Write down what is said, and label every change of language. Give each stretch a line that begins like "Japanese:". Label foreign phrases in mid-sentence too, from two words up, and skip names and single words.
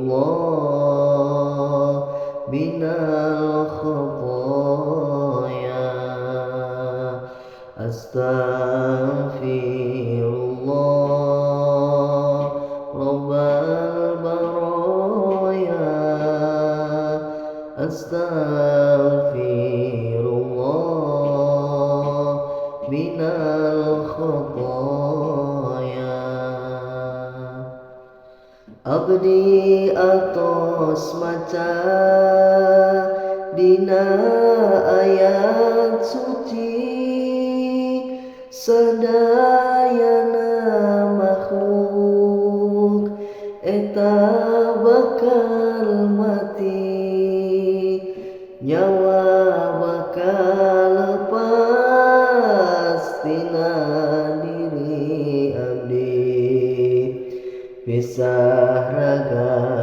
Arabic: الله من الخطايا، أستغفر الله رب البرايا، أستغفر الله من الخطايا.
Sundanese: Abdi atos maca dina ayat suci, sadayana makhluk eta bakal mati, nyawa bakal lepas tina diri abdi, pisah raga